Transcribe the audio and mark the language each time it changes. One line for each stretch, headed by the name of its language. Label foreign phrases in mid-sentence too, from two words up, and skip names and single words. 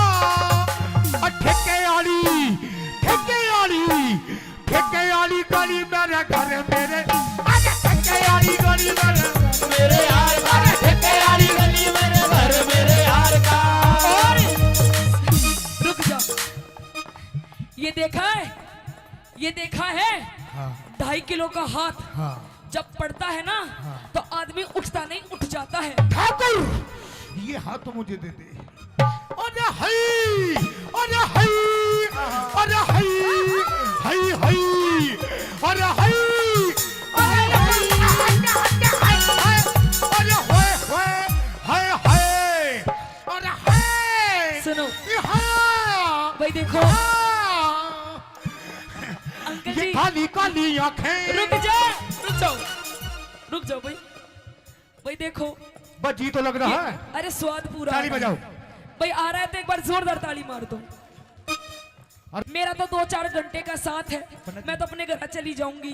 Hindi: ठेके वाली गली मेरे घर मेरे, ठेके वाली गली मेरे यार का, ठेके वाली गली मेरे घर मेरे यार का। और रुक जा, ये देखा है, ये देखा है? हाँ 2.5 किलो का हाथ हाँ जब पड़ता है ना, तो आदमी उठता नहीं, उठ जाता है। ठाकुर, ये हाथ तो मुझे दे दे। अरे हई, अरे हई, अरे हई, हई हई, अरे हई, अरे होए होए, हाय हाय, अरे हाय। सुनो हाँ, भाई, देखो हाँ। अंकल ये जी, काली काली आंखें। रुक जा, रुक जाओ, रुक जाओ भाई। भाई देखो, बस जी तो लग रहा है। अरे स्वाद पूरा ताली आ रहा बजाओ। है। भाई आ रहा है तो एक बार जोरदार ताली मार दो। मेरा तो 2-4 घंटे का साथ है, मैं तो अपने घर चली जाऊंगी।